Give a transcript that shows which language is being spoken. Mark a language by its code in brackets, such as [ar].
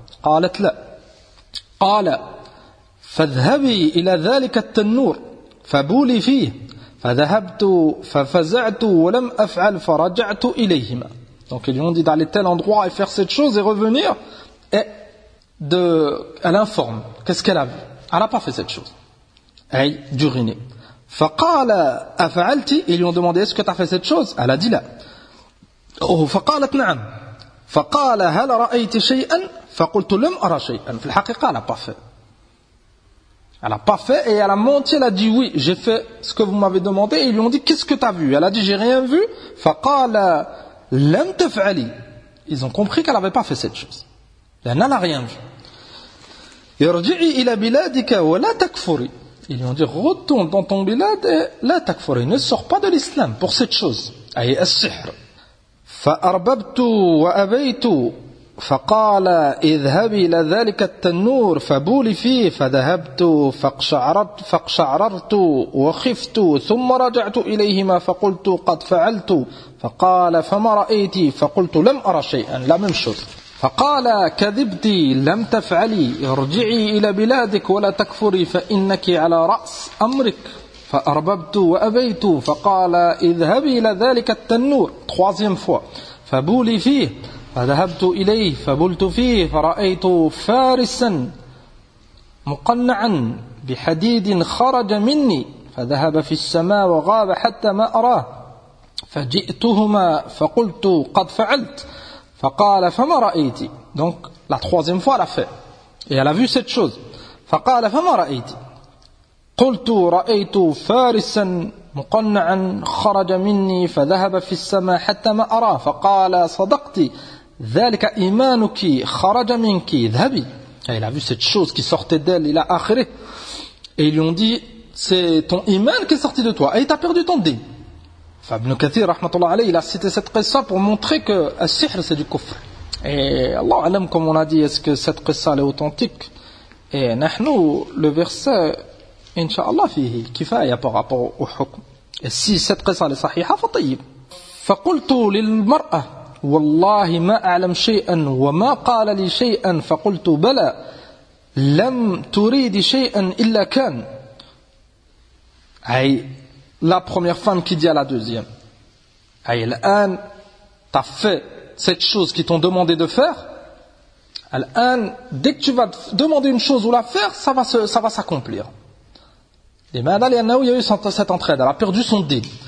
[ar] قالت لَا قال فاذهبي إلى ذلك التنور فبولي فيه فذهبت ففزعت ولم أفعل فرجعت إليهما [fr] donc ils lui ont dit d'aller tel endroit et faire cette chose et revenir et de elle informe qu'est-ce qu'elle a vu elle n'a pas fait cette chose أي d'uriner [ar] فقال أفعلتي [fr] ils lui ont demandé est-ce que tu as fait cette chose elle a dit là [ar] فقالت نعم. فقال هل رأيت شيئا؟ فقلت لم أرى شيئا. في الحقيقة لا [fr] pas fait. Elle n'a pas fait et elle a menti, elle a dit oui, j'ai fait ce que vous m'avez demandé. Et ils lui ont dit, qu'est-ce que tu as vu? Elle a dit, j'ai rien vu. [ar] فَقَالَ لَمْ تَفْعَلِ. [fr] Ils ont compris qu'elle n'avait pas fait cette chose. Elle n'a rien vu. [ar] يَرْجِعِ إِلَى بِلَادِكَ وَلَا تَكْفُرِ. [fr] Ils lui ont dit, retourne dans ton bilad et la takfuri, ne sors pas de l'islam pour cette chose. [ar] أي السحر. فَأَرْبَبْتُ وَأَبَيْتُ. فقال اذهب الى ذلك التنور فبولي فيه فذهبت فقشعررت وخفت ثم رجعت اليهما فقلت قد فعلت فقال فما رايت فقلت لم ارى شيئا لا ممشط فقال كذبتي لم تفعلي ارجعي الى بلادك ولا تكفري فانك على راس امرك فاربت وابيت فقال اذهب الى ذلك التنور [fr] troisième fois [ar] فبولي فيه فذهبت إليه فبلت فيه فرأيت فارسا مقنعا بحديد خرج مني فذهب في السماء وغاب حتى ما أراه فجئتهما فقلت قد فعلت فقال فما رأيت. [fr] Donc la troisième fois elle a fait et elle a vu cette chose. [ar] فقال فما رأيت. قلت رأيت فارسا مقنعا خرج مني فذهب في السماء حتى ما أراه فقال صدقتي ذلك إيمانك خرج منك ذهبي. [fr] Il a vu cette chose qui sortait d'elle, il a akhiré. Et ils lui ont dit, c'est ton iman qui est sorti de toi. Et il t'a perdu ton din. Ibn Kathir, rahmatullah alayhi, il a cité cette qissa pour montrer que al-sihr c'est du kufr. Et Allah alam, comme on a dit, est-ce que cette qissa est authentique? Et nahnu, le verset, inshallah, fihi kifaya par rapport au hukm. Et si cette qissa est sahiha, fatayib. [ar] Fakultu lil mar'a. والله ما أعلم شيئا وما قال لي شيئا فقلت بلى لم تريد شيئا إلا كان. [fr] أي la première femme qui dit à la deuxième, [ar] أي الآن [fr] t'as fait cette chose qui t'ont demandé de faire, الآن dès que tu vas demander une chose ou la faire, ça va s'accomplir. [ar] لماذا؟ لأنه [fr] il y a eu cette entraide, elle a perdu son dîn.